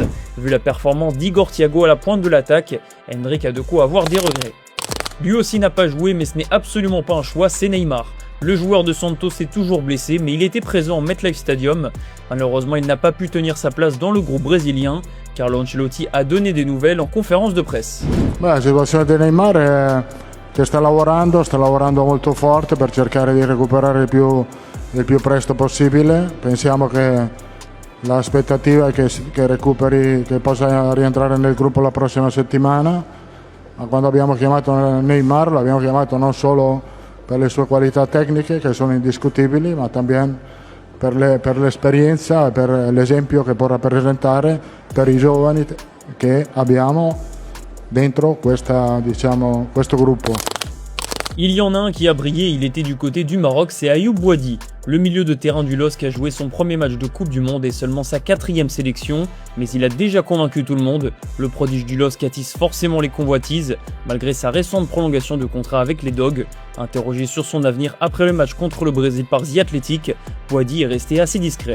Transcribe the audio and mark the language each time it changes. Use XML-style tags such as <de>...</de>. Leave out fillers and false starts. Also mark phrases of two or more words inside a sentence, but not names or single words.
<fr>Vu la performance d'Igor Thiago à la pointe de l'attaque, Endrick a de quoi avoir des regrets. Lui aussi n'a pas joué, mais ce n'est absolument pas un choix, c'est Neymar. Le joueur de Santos est toujours blessé, mais il était présent au MetLife Stadium. Malheureusement, il n'a pas pu tenir sa place dans le groupe brésilien. Carlo Ancelotti a donné des nouvelles en conférence de presse.</fr> <it>La situazione di Neymar è che sta lavorando molto forte per cercare di recuperare il più presto possibile. Pensiamo che l'aspettativa è che recuperi, che possa rientrare nel gruppo la prossima settimana. Ma quando abbiamo chiamato Neymar l'abbiamo chiamato non solo per le sue qualità tecniche che sono indiscutibili, ma también per l'esperienza e per l'esempio che può rappresentare per i giovani che abbiamo dentro questo gruppo.</it> <fr>Il y en a un qui a brillé, il était du côté du Maroc, c'est Ayoub Boadi. Le milieu de terrain du LOSC a joué son premier match de Coupe du Monde et seulement sa 4e sélection, mais il a déjà convaincu tout le monde. Le prodige du LOSC attise forcément les convoitises, malgré sa récente prolongation de contrat avec les Dogs. Interrogé sur son avenir après le match contre le Brésil par The Athletic, Boadi est resté assez discret.</fr>